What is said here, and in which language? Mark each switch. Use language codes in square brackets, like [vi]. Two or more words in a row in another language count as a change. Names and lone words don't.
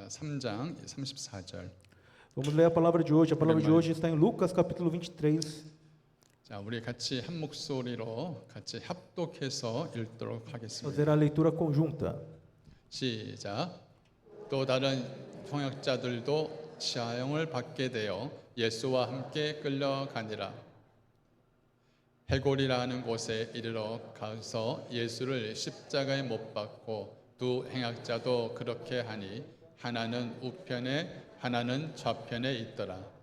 [ko] 3장 34절. [pt] Vamos ler a palavra de hoje. A palavra de hoje está em Lucas capítulo 23. [ko] 자, 우리 같이 한 목소리로 같이 합독해서 읽도록 하겠습니다. [pt] Fazer a leitura conjunta. [ko] 시작. 또 다른 통역자들도 시화형을 받게 되어 예수와 함께 끌려가니라. 해골이라는 곳에 이르러 가서 예수를 십자가에 못 박고 두 행악자도 그렇게 하니 하나는 우편에 하나는 좌편에 있더라.